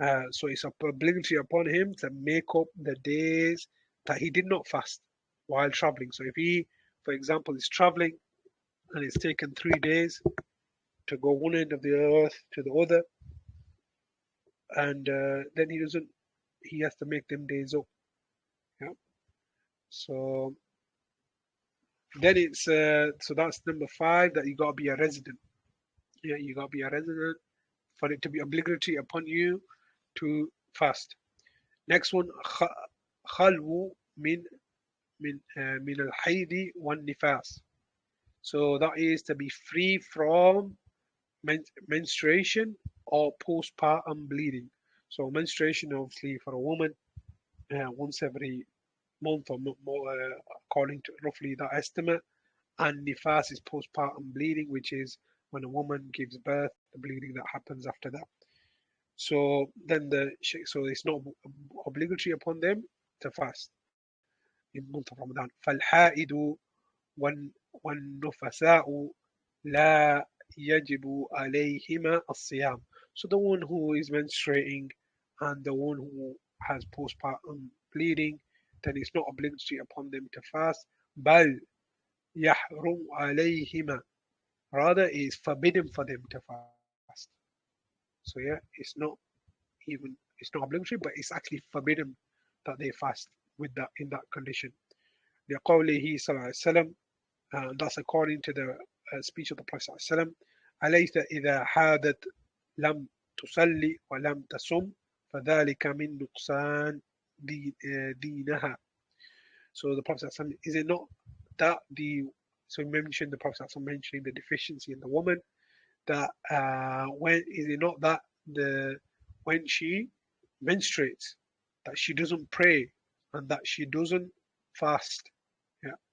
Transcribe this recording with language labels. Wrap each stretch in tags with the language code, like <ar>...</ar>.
<en>So it's obligatory upon him to make up the days that he did not fast while traveling. So if he, for example, is traveling and it's taken 3 days to go one end of the earth to the other, and then he has to make them days up. Yeah. So then it's so that's number 5, that you gotta be a resident. Yeah, you gotta be a resident for it to be obligatory upon you to fast. Next one,</en> <ar>خلو من الحيض والنفاس.</ar> <en>So that is to be free from menstruation or postpartum bleeding. So menstruation, obviously, for a woman, once every month or more, according to roughly that estimate. And nifas is postpartum bleeding, which is when a woman gives birth, the bleeding that happens after that. So then so it's not obligatory upon them to fast in the month of Ramadan.</en> <ar>فالحائد والنفساء لا يجب عليهما الصيام.</ar> <en>So the one who is menstruating and the one who has postpartum bleeding, then it's not obligatory upon them to fast.</en> <ar>بل يحرم عليهما.</ar> <en>Rather, it is forbidden for them to fast. So yeah, it's not obligatory, but it's actually forbidden that they fast with that in that condition.</en> <ar>لقوله صلى الله عليه وسلم,</ar> <en>that's according to the speech of the Prophet</en> <ar>صلى الله عليه وسلم, أليس إذا حادت لم تصلي ولم تصم فذلك من نقصان دينها.</ar> <en>So the Prophet صلى الله عليه وسلم, is it not that so we mentioned the Prophet صلى الله عليه وسلم mentioning the deficiency in the woman, that when is it not that when she menstruates, that she doesn't pray and that she doesn't fast. Yeah.</en>